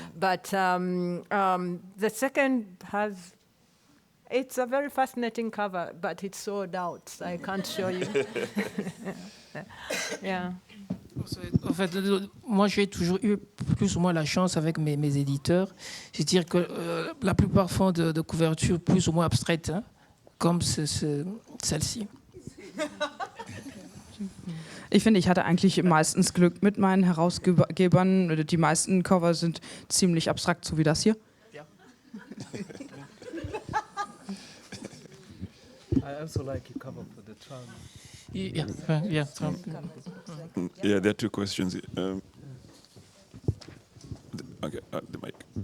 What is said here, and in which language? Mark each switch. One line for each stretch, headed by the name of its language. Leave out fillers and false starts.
English: But the second it's a very fascinating cover, but it's sold out, so I can't show you. Yeah.
French: En fait, moi j'ai toujours eu plus ou moins la chance avec mes éditeurs. C'est-à-dire que la plupart font de couvertures plus ou moins abstraites, hein, comme celle-ci.
German: Ich finde, ich hatte eigentlich meistens Glück mit meinen Herausgebern. Die meisten Cover sind ziemlich abstrakt, so wie das hier. Ja.
English: I also like your cover for the Trump. Yeah, Trump. Yeah, there are two questions. Okay, the mic.